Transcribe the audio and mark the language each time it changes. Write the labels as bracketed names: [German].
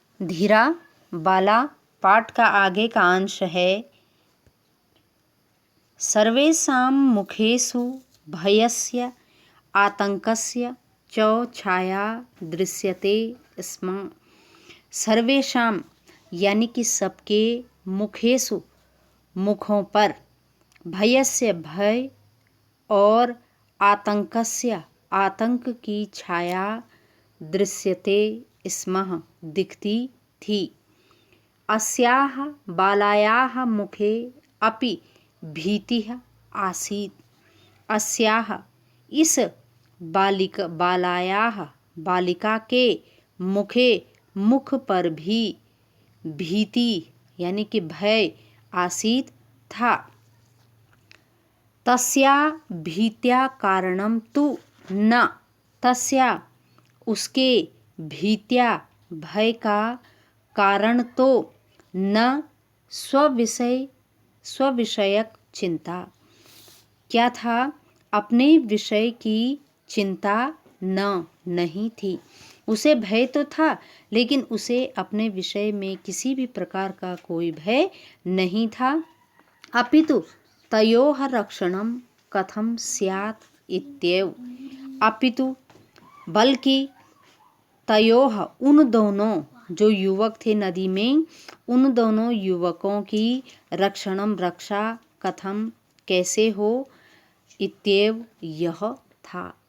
[Hindi] धीरा बाला पाठ का आगे का अंश है। [Sanskrit] सर्वेषां मुखेषु भयस्य आतंकस्य च छाया दृश्यते स्म। [Hindi] सर्वेषां यानी कि सबके मुखेषु मुखों पर भयस्य भय और आतंकस्य आतंक की छाया दृश्यते स्म दिखती थी। [Sanskrit] अस्याः बालायाः मुखे अपि भीतिः आसीत्। [Hindi] अस्याः इस बालिका के मुख पर भी भीति यानी कि भय आसीत् था। [Sanskrit] तस्या भीत्या कारणम तु न। [Hindi] तस्या उसके भीत्या भय का कारण तो न स्वविषयक चिंता। क्या था? अपने विषय की चिंता नहीं थी। उसे भय तो था, लेकिन उसे अपने विषय में किसी भी प्रकार का कोई भय नहीं था। [Sanskrit] अपितु तयोः रक्षणं कथं स्यात् इत्येव। [Hindi] अपितु बल्कि तयोः उन दोनों जो युवक थे नदी में, उन दोनों युवकों की रक्षा कथम कैसे हो, इत्येव यह था।